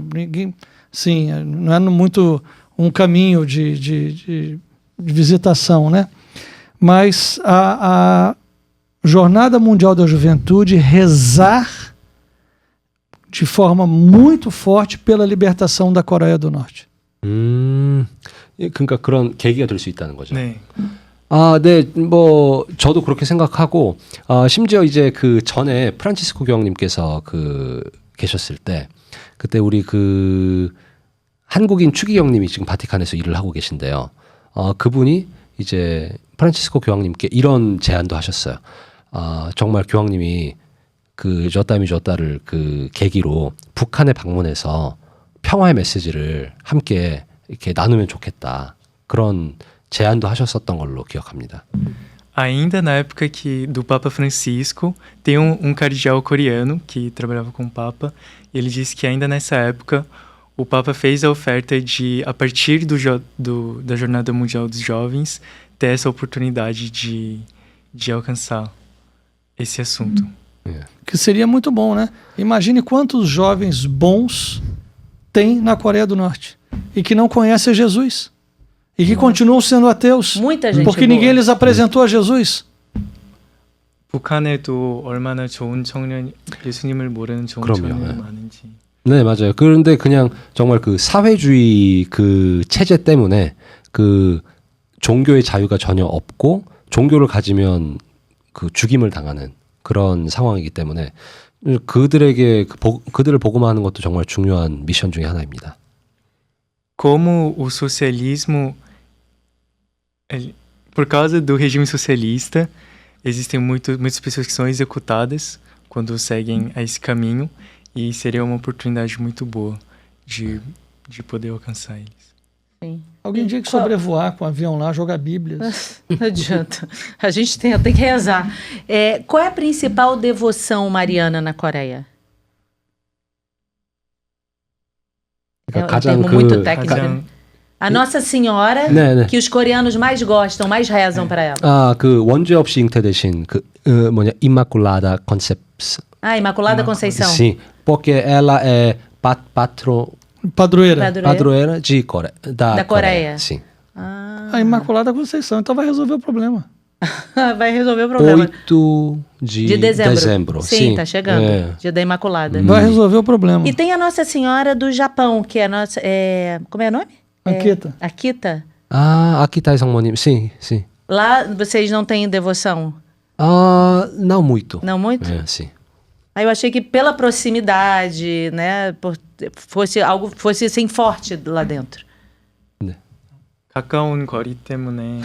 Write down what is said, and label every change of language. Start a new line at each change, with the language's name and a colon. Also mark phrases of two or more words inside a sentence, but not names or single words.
Portuguese: Sim, não é muito um caminho de visitação, né? Mas a Jornada Mundial da Juventude rezar de forma muito forte pela libertação da Coreia do Norte.
Korean: 그러니까 그런 계기가 될 수 있다는 거죠. 네. 네, 뭐 저도 그렇게 생각하고 심지어 이제 그 전에 프란치스코 교황님께서 계셨을 때 그때 우리 그 한국인 추기경님이 지금 바티칸에서 일을 하고 계신데요. 그분이 이제 프란치스코 교황님께 이런 제안도 하셨어요. 정말 교황님이 그 저따미저따를 그 계기로 북한에 방문해서 평화의 메시지를 함께 이렇게 나누면 좋겠다. 그런 제안도 하셨었던 걸로 기억합니다.
Portuguese: Ainda na época do Papa Francisco, tem um cardeal coreano que trabalhava com o Papa, e ele disse que ainda nessa época o Papa fez a oferta de, a partir da Jornada Mundial dos Jovens, ter essa oportunidade de alcançar esse assunto. Que seria muito bom, né? Imagine quantos jovens bons tem na Coreia do Norte e que não conhecem Jesus e que continuam sendo ateus. Muita gente porque ninguém lhes apresentou a Jesus.
Korean: 북한에도 얼마나 좋은 청년, 예수님을 모르는 좋은 청년이 많은지. 네, 맞아요. 그런데 그냥 정말 그 사회주의 그 체제 때문에 그 종교의 자유가 전혀 없고 종교를 가지면 그 죽임을 당하는 그런 상황이기 때문에 그들을 복음화하는 것도 정말 중요한 미션 중에 하나입니다.
Portuguese: Como o socialismo Por causa do regime socialista, existem muitas pessoas que são executadas quando seguem a esse caminho, e seria uma oportunidade muito boa de poder alcançar eles. Sim. Alguém tinha que sobrevoar com o avião lá, jogar bíblias. Não adianta. A gente tem que rezar. Qual é a principal devoção mariana na Coreia? É um
Korean: 가장
Portuguese: termo muito técnico.
Korean: 가장
Portuguese: A Nossa Senhora,
Korean: 네, 네.
Portuguese: que os coreanos mais gostam, mais rezam para ela.
Korean: 아, 그 원죄 없이 잉태되신 그
Portuguese: Imaculada Concepção. Imaculada Conceição. Sim, porque ela é Padroeira. padroeira de Coreia, Da Coreia. Sim. A Imaculada Conceição. Então vai resolver o problema. Vai resolver o problema. 8 de dezembro. Sim, tá chegando. É. Dia da Imaculada. Vai resolver o problema. E tem a Nossa Senhora do Japão, que é a nossa... como é o nome? Akita. Akita.
Korean: 아, 아키타의 성모님.
Portuguese: Sim, sim. Lá vocês não têm devoção? 아, não muito. Não muito? É, sim. Aí eu achei que pela proximidade, né, fosse assim forte lá dentro.
Korean: 가까운 거리 때문에